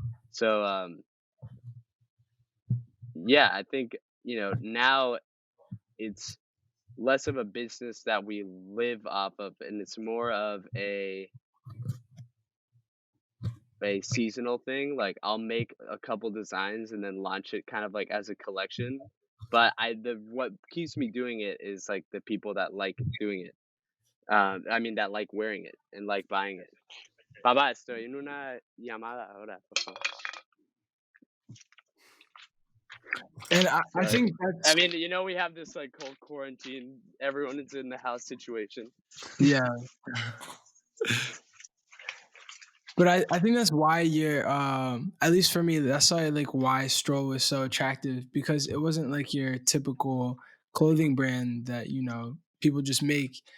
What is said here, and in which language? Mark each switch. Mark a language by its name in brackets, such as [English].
[English] So yeah, I think, you know, now it's less of a business that we live off of, and it's more of a seasonal thing. Like I'll make a couple designs and then launch it kind of like as a collection. But what keeps me doing it is like the people that like doing it. I mean that like wearing it and like buying it. [Spanish] Papá, estoy en una llamada ahora, por favor. [English] And I Sorry. think that's I mean, you know, we have this like whole quarantine, everyone is in the house situation. yeah. But I think that's why you're at least for me, that's why like why Stroll was so attractive, because it wasn't like your typical clothing brand that, you know, people just make.